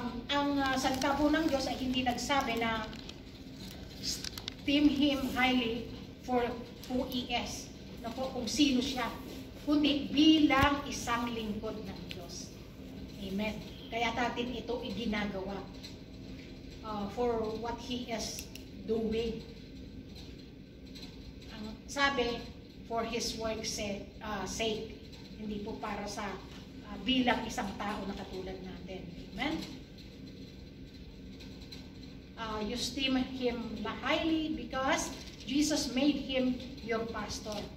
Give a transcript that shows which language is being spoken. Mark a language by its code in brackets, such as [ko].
[tl] Ang salita po ng Diyos ay hindi nagsabi na [en] esteem Him highly for who He is, [tl] na po kung sino siya, kundi bilang isang lingkod ng Diyos. Amen. Kaya natin ito iginagawa [en] for what He is doing. [tl] Ang sabi, [en] for His work's sake, [tl] hindi po para sa bilang isang tao na katulad natin. Amen? [en] You esteem Him highly because Jesus made Him your pastor.